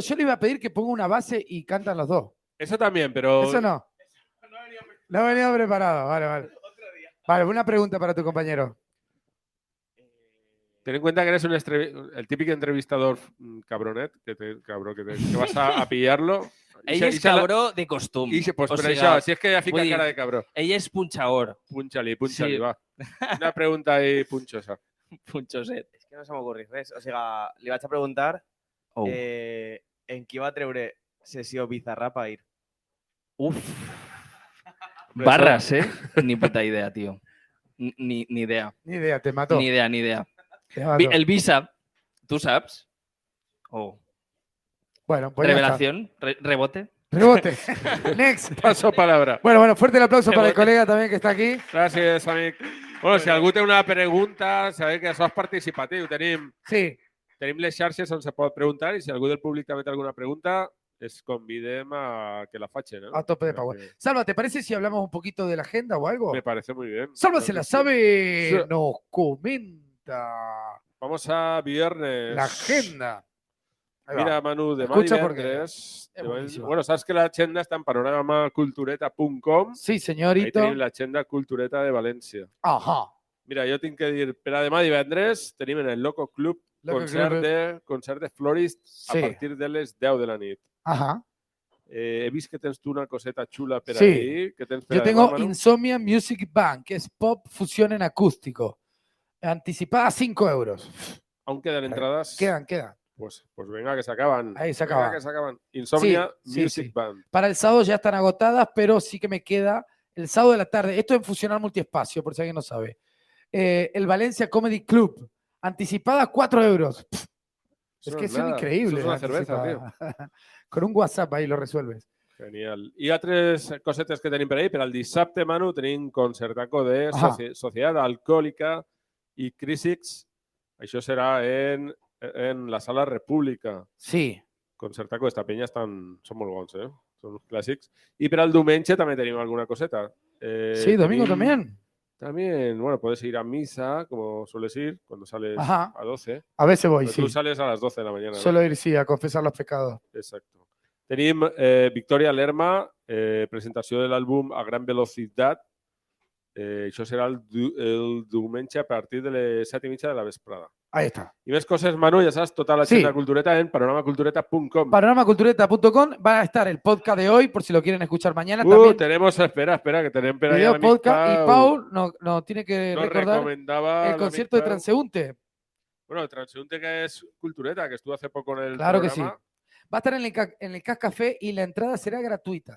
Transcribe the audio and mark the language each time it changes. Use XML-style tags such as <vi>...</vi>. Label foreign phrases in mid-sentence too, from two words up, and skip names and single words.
<es>Yo le iba a pedir que ponga una base y cantan los dos. Eso también, pero. Eso no. No he venido preparado. Vale. Vale, una pregunta para tu compañero. Ten en cuenta que eres el típico entrevistador cabronet, que vas a pillarlo.</es> <ca>Ell és cabró de costum. Pues O per sigui, això, si és que ja fica vull dir, cara de cabró. Ell és punxaor. Punxa-li, Sí. va.</ca> <es>Una pregunta ahí punxosa.</es> <ca>Punxoset. És que no se m'ocorri res. O sigui, li vaig a preguntar en qui va treure sessió Bizarrap a ir.</ca> <es>Uf. Barras, Ni puta idea, tío. Ni idea. Ni idea, te mató. Ni idea. Te mató. El Visa, ¿tú sabes? Bueno, pues ya está. Revelación, rebote. Rebote. Next. Paso palabra. Bueno, fuerte el aplauso para el colega también que está aquí.</es> <ca>Gràcies, amic. Bueno, si algú té una pregunta, sabeu que això és participatiu. Tenim les xarxes on se pot preguntar i si algú del públic també té alguna pregunta, les convidem a que la facin.</ca> <es>¿no? A tope de power. Salva, ¿te parece si hablamos un poquito de la agenda o algo? Me parece muy bien. Salva se la sabe, Sí. nos comenta Vamos a viernes. la agenda. Ahí va.</es> <ca>Mira, Manu, demà</ca> <es>Escucha porque</es> <ca>divendres.</ca> <es>es buenísimo.</es> <ca>Bueno, saps que l'agenda està en panoramacultureta.com. Sí,</ca> <es>Ahí señorito.</es> <ca>tenim l'agenda Cultureta de València. Ajá. Mira, jo tinc que dir, per a demà divendres tenim en el Loco Club Loco concert de Florist Sí. a partir de les 10 de la nit. Ajá. He vist que tens tu una coseta xula per Sí. ahí. Que tens per</ca> <es>Yo</es> <ca>a</ca> <es>tengo</es> <ca>demà, Manu?</ca> <es>Insomnia Music Band, que es pop fusión en acústico. Anticipada 5 euros. Aún quedan entradas. Quedan. Pues venga, que se acaban. Ahí se Venga, acaban. que se acaban. Insomnia Sí, Music sí. Band. Para el sábado ya están agotadas, pero sí que me queda el sábado de la tarde. Esto es en Funcional Multiespacio, por si alguien no sabe. El Valencia Comedy Club. Anticipada 4 euros. Es que es increíble. Eso es una cerveza, tío. Con un WhatsApp ahí lo resuelves. Genial.</es> <ca>I altres cosetes que tenim per ahí. Per al dissabte, Manu, tenim concertaco de Societat Alcohòlica i Crísics. Això serà en la Sala República. Sí. Concertaco d'esta penya són molt bons, eh? Són uns clàssics. I per al diumenge també tenim alguna coseta.</ca> <es>Sí, domingo también. También, bueno, puedes ir a misa, como sueles ir, cuando sales Ajá. a 12. A veces voy, Pero sí. tú sales a las 12 de la mañana. Suelo ir, sí, a confesar los pecados. Exacto.</es> <ca>Tenim Victoria Lerma, presentació de l'àlbum A Gran Velocitat. Això serà el diumenge a partir de les 7:30 de la vesprada.</ca> <es>Ahí está.</es> <ca>Y més coses, Manu,</ca> <es>ya sabes, toda la agenda cultureta en panoramacultureta.com. Panoramacultureta.com va a estar el podcast de hoy, por si lo quieren escuchar mañana. También Tenemos, espera, que tenemos video podcast. Y Paul nos tiene que recordar recomendaba el concierto de Transeúnte. Bueno, el Transeúnte que es cultureta, que estuvo hace poco en el Claro programa. que sí. Va a estar en el CAS Café y la entrada será gratuita.</es>